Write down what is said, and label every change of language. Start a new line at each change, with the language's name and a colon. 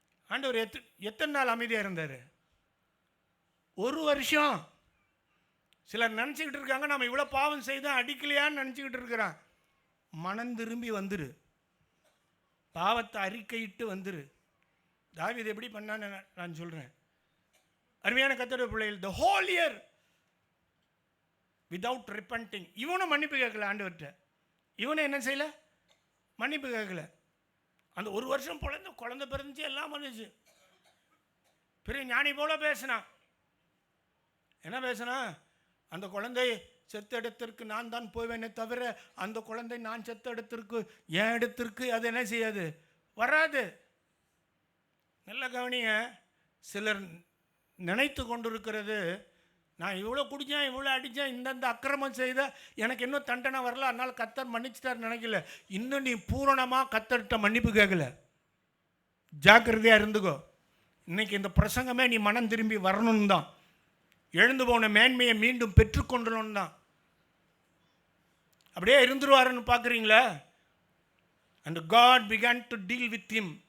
Tamil: ஆண்டவர் எத்தனை நாள் அமைதியாக இருந்தார்? 1 வருஷம். சிலர் நினச்சிக்கிட்டு இருக்காங்க நம்ம இவ்வளோ பாவம் செய்தோம் அடிக்கலையான்னு நினச்சிக்கிட்டு இருக்கிறான். மனம் திரும்பி வந்துரு, பாவத்தை அறிக்கையிட்டு வந்துரு. தாவீது எப்படி பண்ணான்னு நான் சொல்கிறேன். அருமையான கர்த்தருடைய பிள்ளைகள்,
English: the whole year without repenting.
Tamil: இவனும் மன்னிப்பு கேட்கல ஆண்டவர்கிட்ட. இவனை என்ன செய்யல? மன்னிப்பு கேட்கல. அந்த 1 வருஷம் குழந்தை பிறந்துச்சு, எல்லாம் வந்துச்சு. பெரிய ஞானி போல பேசினான். என்ன பேசினா? அந்த குழந்தை செத்த இடத்திற்கு நான் தான் போவேனே தவிர அந்த குழந்தை நான் செத்த இடத்திற்கு என் இடத்திற்கு அது என்ன செய்யாது, வராது. நல்ல கவனிங்க. சிலர் நினைத்து கொண்டிருக்கிறது, நான் இவ்வளோ குடித்தேன், இவ்வளோ அடித்தேன், இந்தந்த அக்கிரமம் செய்த, எனக்கு இன்னும் தண்டனை வரல, அதனால் கர்த்தர் மன்னிச்சிட்டார் நினைக்கல. இன்னும் நீ பூரணமாக கர்த்தர்கிட்ட மன்னிப்பு கேட்கல. ஜாக்கிரதையாக இருந்துக்கோ. இன்னைக்கு இந்த பிரசங்கமே நீ மனம் திரும்பி வரணும்னு தான், எழுந்து போன மேன்மையை மீண்டும் பெற்றுக்கொண்டணும் தான். அப்படியே இருந்துருவாருன்னு பார்க்குறீங்களா?
English: and God began to deal with him.